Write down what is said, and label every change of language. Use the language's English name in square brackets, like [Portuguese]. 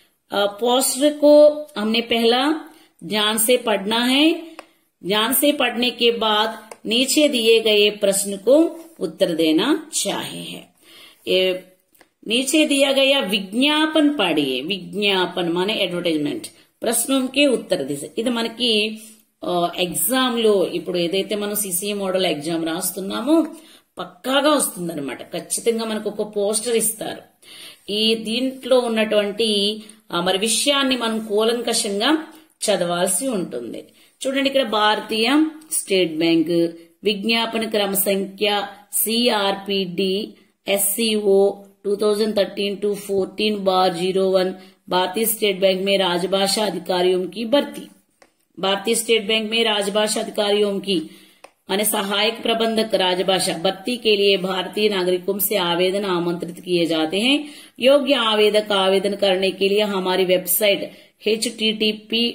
[Hindi] Poster को हमने पहला ध्यान से पढ़ना है. ध्यान से पढ़ने के बाद नीचे दिए गए प्रश्न को उत्तर देना चाहिए. ये नीचे दिया गया विज्ञापन पढ़िए. विज्ञापन माने एडवर्टाइजमेंट, ప్రశ్నों के उत्तर दिसे. [Telugu] ఇది మనకి ఎగ్జామ్ లో ఇప్పుడు ఏదైతే మనం సిసిఏ మోడల్ ఎగ్జామ్ రాస్తున్నామో పక్కాగా వస్తుందన్నమాట. ఖచ్చితంగా మనకు ఒక పోస్టర్ ఇస్తారు. ఈ దీంట్లో ఉన్నటువంటి మరి విషయాన్ని మనం కూలంకషంగా చదవాల్సి ఉంటుంది. చూడండి, ఇక్కడ భారతీయ స్టేట్ బ్యాంక్ విజ్ఞాపన క్రమ సంఖ్య సిఆర్పిడి SCO 2013-14/01. [Hindi] भारतीय स्टेट बैंक में राजभाषा अधिकारियों की भर्ती. भारतीय स्टेट बैंक में राजभाषा अधिकारियों की माने सहायक प्रबंधक राजभाषा भर्ती के लिए भारतीय नागरिकों से आवेदन आमंत्रित किए जाते हैं. योग्य आवेदक आवेदन करने के लिए हमारी वेबसाइट http